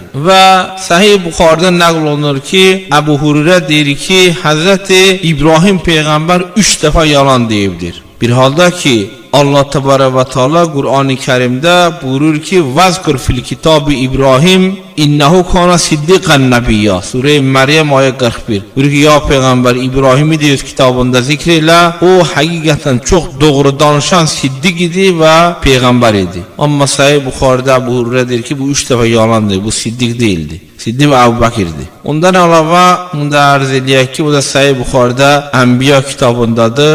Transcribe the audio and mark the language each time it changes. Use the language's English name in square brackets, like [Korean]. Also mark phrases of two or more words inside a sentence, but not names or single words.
[Azerbaijani] Və Sahih Buxaridə nəql olunur ki, Əbu Hüreyrə deyir ki, Hazreti İbrahim peyğəmbər 3 dəfə yalan deyibdir. Bir halda ki, [Arabic] الله تبارك وتعالى [Azerbaijani] Qur'an-ı Kərimdə buyurur ki, [Arabic] "واذكر في الكتاب إبراهيم إنه كان صديقا نبيا." [Azerbaijani] Sure-i Məryəm ayə 41. Buyurur ki, ya peyğəmbər İbrahimi deyir kitabında zikr elə, o həqiqətən çox doğru danışan siddiq idi və peyğəmbər idi. Amma Sahih Buxaridə Əbu Hüreyrə deyir ki, bu 3 dəfə yalandır, bu siddiq deyildi. Siddiq Əbu Bəkirdir. Ondan əlavə bunda arz eləyək ki, bu da Sahih Buxaridə Ənbiya kitabındadır.